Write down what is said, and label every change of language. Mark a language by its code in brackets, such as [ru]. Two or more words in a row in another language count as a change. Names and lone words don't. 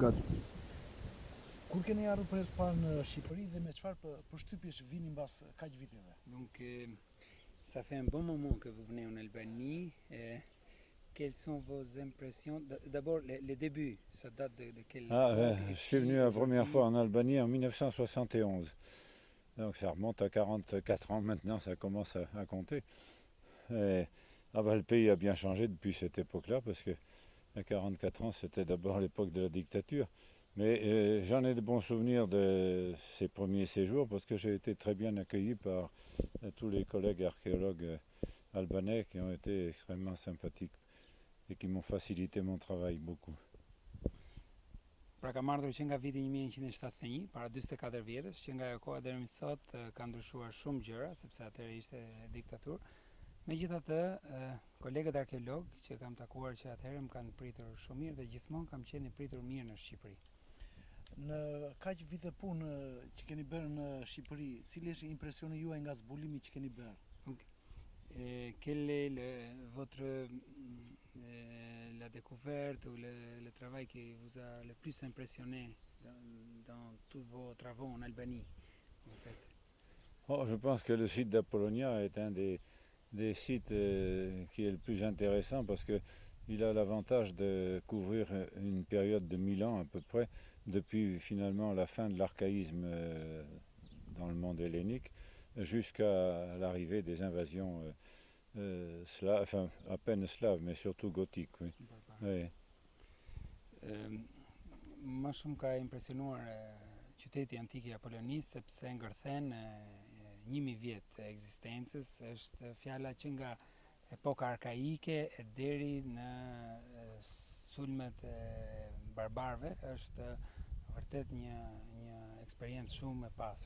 [fr] avocat. [sq] Kur keni ardhur për herë të parë në Shqipëri dhe me çfarë përshtypjesh vini mbas kaq viteve? [fr] Donc, ça fait un bon moment que vous venez en Albanie. Quelles sont vos impressions? D'abord, les débuts, ça date de quelle époque? Je suis venu la première fois en Albanie en 1971. Donc ça remonte à 44 ans maintenant, ça commence à compter. Le pays a bien changé depuis cette époque-là, parce que à 44 ans, c'était d'abord l'époque de la dictature. Mais j'en ai de bons souvenirs de ces premiers séjours, parce que j'ai été très bien accueilli par tous les collègues archéologues albanais qui ont été extrêmement sympathiques et qui m'ont facilité mon travail beaucoup. [sq] Pra kam ardhur që nga viti 1971, para 44 vjetësh, që nga ajo koha deri më sot ka ndryshuar shumë gjëra, sepse atëherë ishte diktaturë. Megjithatë, kolegët arkeolog që kam takuar që atëherë më kanë pritur shumë mirë dhe gjithmonë kam qenë i pritur mirë në Shqipëri. Në kaq vite punë që keni bërë në Shqipëri, cili është impresioni juaj nga zbulimi që keni bërë? [fr] Quel est la découverte ou le travail qui vous a le plus impressionné dans tous vos travaux en Albanie, en fait? Je pense que le site d'Apollonia est un des sites qui est le plus intéressant, parce qu'il a l'avantage de couvrir une période de 1000 ans à peu près, depuis finalement la fin de l'archaïsme dans le monde hellénique, jusqu'à l'arrivée des invasions slaves, enfin à peine slaves, mais surtout gothiques. Oui. Oui. [sq] Më shumë ka impresionuar qyteti antik i Apollonisë, sepse ngërthen 1000 vjet e ekzistencës, është fjala që nga epoka arkaike deri në sulmet e barbarëve, është vërtet një eksperiencë shumë e pasur.